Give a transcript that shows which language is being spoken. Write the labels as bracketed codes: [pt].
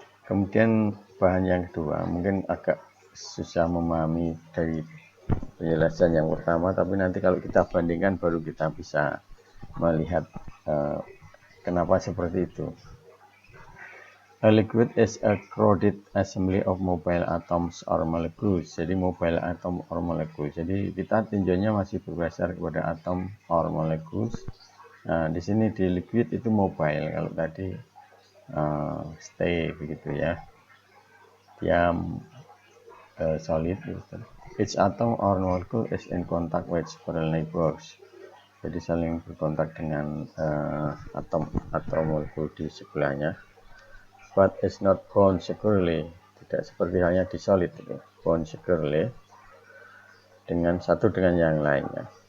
[id] Kemudian bahan yang kedua mungkin agak susah memahami dari penjelasan yang pertama, tapi nanti kalau kita bandingkan baru kita bisa melihat kenapa seperti itu. [en] A liquid is a crowded assembly of mobile atoms or molecules. [id] Jadi [en] mobile atom or molecules. [id] Jadi kita tinjaunya masih berdasar kepada [en] atom or molecules. [id] Nah, di sini di liquid itu mobile, kalau tadi stay begitu ya. Diam, solid gitu. [en] Each atom or molecule is in contact with several neighbors. [id] Jadi saling berkontak dengan atom atau molekul di sebelahnya. [en] But is not bound securely, [id] tidak seperti halnya di solid, [en] bound securely [id] dengan satu dengan yang lainnya.